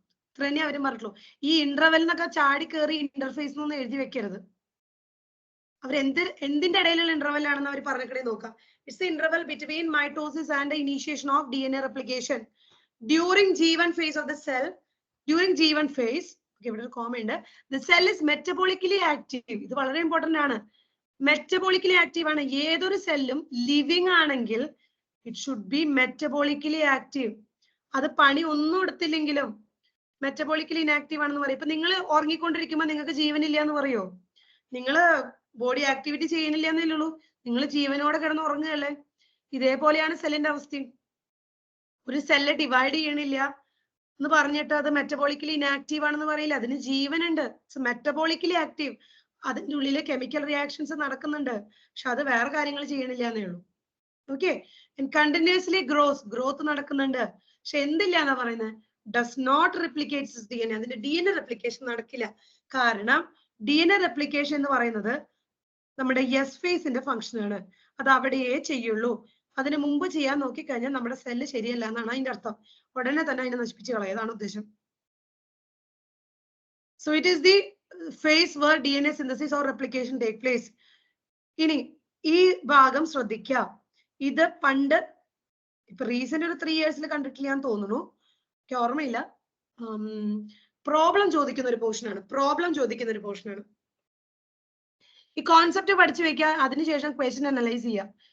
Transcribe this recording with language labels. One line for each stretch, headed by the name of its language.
Malayalam: ഇത്രന്നെ അവരും പറഞ്ഞിട്ടുള്ളൂ. ഈ ഇന്റർവെൽ എന്നൊക്കെ ചാടി കയറി ഇന്റർഫേസ് എന്നൊന്നും എഴുതി വെക്കരുത്. അവർ എന്തിന്റെ ഇടയിലുള്ള ഇന്റർവെൽ ആണെന്ന് അവർ പറഞ്ഞിട്ടേ നോക്കാം.
English: It's the interval between mitosis and initiation of DNA replication during G1 phase of the cell. During G1 phase,
Malayalam: ഇവിടെ ഒരു കോമ ഉണ്ട്.
English: The cell is metabolically active.
Malayalam: ഇത് വളരെ ഇമ്പോർട്ടന്റ് ആണ്. മെറ്റബോളിക്കലി ആക്റ്റീവ് ആണ്. ഏതൊരു സെല്ലും ലിവിങ് ആണെങ്കിൽ
English: It should be metabolically active.
Malayalam: അത് പണി ഒന്നും എടുത്തില്ലെങ്കിലും മെറ്റബോളിക്കലി ഇനാക്റ്റീവ് ആണെന്ന് പറയും. ഇപ്പൊ നിങ്ങൾ ഉറങ്ങിക്കൊണ്ടിരിക്കുമ്പോൾ നിങ്ങൾക്ക് ജീവനില്ല എന്ന് പറയോ? നിങ്ങള് ബോഡി ആക്ടിവിറ്റി ചെയ്യുന്നില്ല എന്നല്ലേ ഉള്ളൂ. നിങ്ങൾ ജീവനോടെ കിടന്ന് ഉറങ്ങുകയല്ലേ. ഇതേപോലെയാണ് സെല്ലിന്റെ അവസ്ഥയും. ഒരു സെല്ല് ഡിവൈഡ് ചെയ്യണില്ല എന്ന് പറഞ്ഞിട്ട് അത് മെറ്റബോളിക്കലി ഇനാക്റ്റീവ് ആണെന്ന് പറയില്ല. അതിന് ജീവനുണ്ട്.
English: It's metabolically active.
Malayalam: അതിന്റെ ഉള്ളില് കെമിക്കൽ റിയാക്ഷൻസ് നടക്കുന്നുണ്ട്. പക്ഷെ അത് വേറെ കാര്യങ്ങൾ ചെയ്യണില്ല എന്നേ ഉള്ളൂ. ഓക്കെ, കണ്ടിന്യൂസ്ലി ഗ്രോത്ത് നടക്കുന്നുണ്ട്. പക്ഷെ എന്തില്ല എന്നാ പറയുന്നത്?
English: Does not replicates DNA.
Malayalam: അതിന്റെ DNA റെപ്ലിക്കേഷൻ നടക്കില്ല. കാരണം DNA റെപ്ലിക്കേഷൻ എന്ന് പറയുന്നത് നമ്മുടെ എസ് ഫേസിന്റെ ഫംഗ്ഷൻ ആണ്. അത് അവിടെയേ ചെയ്യുള്ളൂ. അതിന് മുമ്പ് ചെയ്യാൻ നോക്കിക്കഴിഞ്ഞാൽ നമ്മുടെ സെല്ല് ശരിയല്ല എന്നാണ് അതിന്റെ അർത്ഥം. ഉടനെ തന്നെ അതിനെ നശിപ്പിച്ച് കളയതാണ് ഉദ്ദേശം.
English: So it is the phase where DNA synthesis or replication take place.
Malayalam: ഇനി ഈ ഭാഗം ശ്രദ്ധിക്കുക. ഇത് പണ്ട് ഇപ്പൊ റീസെന്റ് ഒരു 3 years കണ്ടിട്ടില്ല എന്ന് തോന്നുന്നു, എനിക്ക് ഓർമ്മയില്ല. പ്രോബ്ലം ചോദിക്കുന്ന ഒരു പോർഷനാണ്. ഈ കോൺസെപ്റ്റ് പഠിച്ചു വെക്കുക, അതിനുശേഷം ക്വസ്റ്റ്യൻ അനലൈസ് ചെയ്യുക.